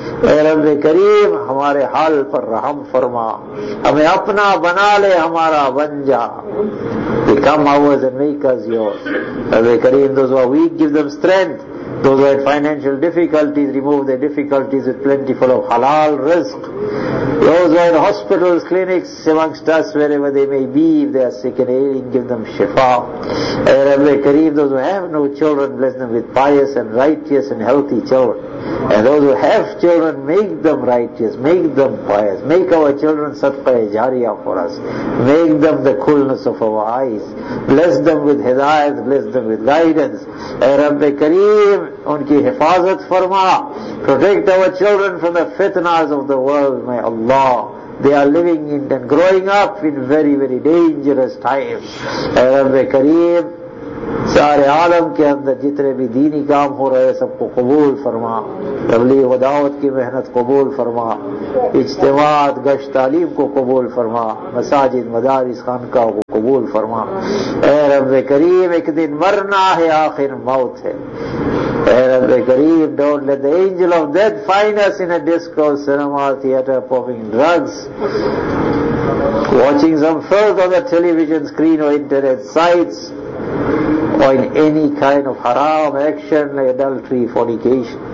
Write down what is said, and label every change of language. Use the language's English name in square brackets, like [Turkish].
[Urdu] اے رب کریم ہمارے حال پر رحم فرما ہمیں اپنا بنا لے ہمارا بن جا [English] become ours and make us yours. [Urdu] رب کریم [English] those who are weak give them strength, those who had financial difficulties remove their difficulties with plentiful of halal rizq, those who are in hospitals, clinics amongst us wherever they may be, if they are sick and ailing give them shifa. [Urdu] اے رب کریم [English] those who have no children bless them with pious and righteous and healthy children. And those who have children, make them righteous, make them pious, make our children sadqa jariya for us, make them the coolness of our eyes, bless them with hidayat, bless them with guidance. [Urdu] Ey Rabbul Kareem, unki hifazat farma, [English] protect our children from the fitnas of the world, may Allah. They are living in and growing up in very, very dangerous times. [Urdu] Ey Rabbul Kareem, سارے عالم کے اندر جتنے بھی دینی کام ہو رہے سب کو قبول فرما، تبلیغ و دعوت کی محنت قبول فرما، اجتماعات گشت تعلیم کو قبول فرما، مساجد مدارس خانقاہ کو قبول فرما. اے رب کریم، ایک دن مرنا ہے، آخر موت ہے. اے رب کریم، [English] don't let the angel of death find us in a disco, cinema, theater, popping drugs, watching some filth on the television screen or internet sites, or in any kind of haram action like adultery, fornication.